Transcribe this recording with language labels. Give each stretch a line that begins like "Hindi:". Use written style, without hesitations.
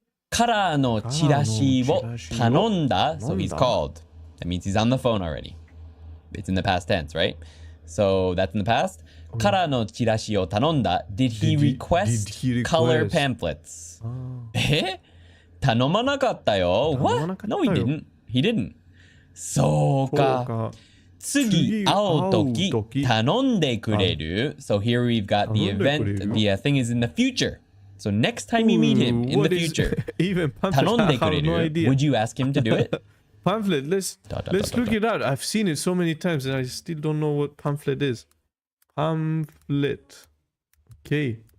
Japanese: カラーのチラシを頼んだ。
English: So, he's called. That means he's on the phone already. It's in the past tense, right? So, that's in the past.
Japanese: カラーのチラシを頼んだ。
English: Did he request color pamphlets?
Japanese: え？頼まなかったよ。
English: What? No, he didn't. He didn't.
Japanese: そうか。次会うとき頼んでくれる。
English: So here we've got the event. The thing is in the future. So next time you meet him in the future,
Japanese: 頼んでくれる。
English: Would you ask him to do it? Pamphlet. Let's look it up. I've seen it so many times and I still don't know what pamphlet is. Pamphlet. Okay.